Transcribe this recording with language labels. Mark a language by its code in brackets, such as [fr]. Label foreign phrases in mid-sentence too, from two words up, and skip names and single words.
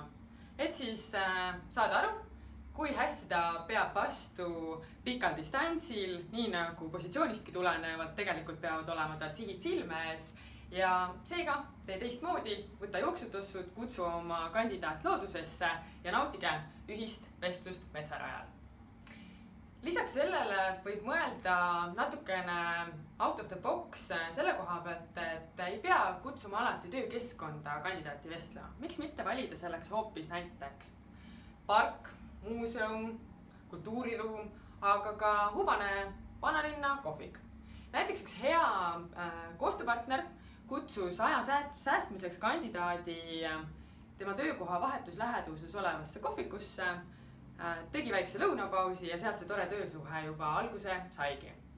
[et] Et siis saada aru, kui hästi ta peab vastu pikal distantsil, nii nagu positsioonistki tulenevalt tegelikult peavad olema tal sihid silme ees. Ja seega tee teistmoodi, võta jooksutussud, kutsu oma kandidaat loodusesse ja nautige ühist vestlust metsarajal. Lisaks sellele võib mõelda natukene [en] out of the box [et] selle koha pealt, et ei pea kutsuma alati töökeskkonda kandidaati vestlema. Miks mitte valida selleks hoopis näiteks park, muuseum, kultuuriruum, aga ka hubane vanalinna kohvik. Näiteks üks hea koostööpartner kutsus aja säästmiseks kandidaadi tema töökoha vahetusläheduses olevasse kohvikusse, tegi väikse lõunapausi ja sealt see tore töösuhe juba alguse saigi.